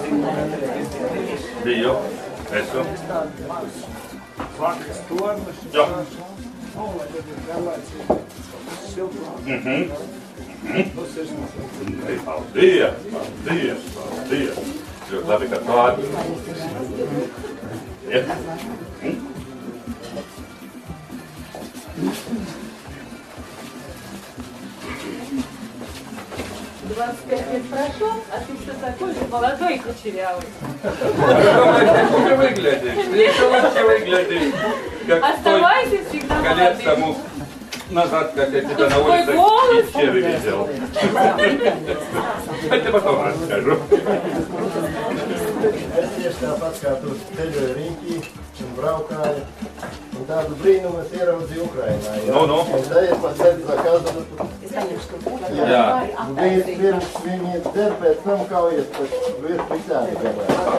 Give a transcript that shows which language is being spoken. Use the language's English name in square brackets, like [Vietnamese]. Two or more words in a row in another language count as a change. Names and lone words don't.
[Latvian] Biju. Esmu. Jā. Paldies, paldies, paldies. Ļoti labi, ka tādi. Ja. [Russian] Прошел, а ты все такой же молодой и кучерявый. Ты выглядишь, ты еще лучше выглядишь. Оставайся всегда молодым. Лет тому назад, как я тебя на улице Ищеры видел. Я тебе потом расскажу. [Latvian] Es tieši tāpat kā tu ceļoju riņķī un braukāju, un tādu brīnumu es ieraudzīju Ukrainā. Un tā es pat ceļu zakazu. Jā. Pirms viņi dzer, pēc tam kaujas, pēc visādi gabāji.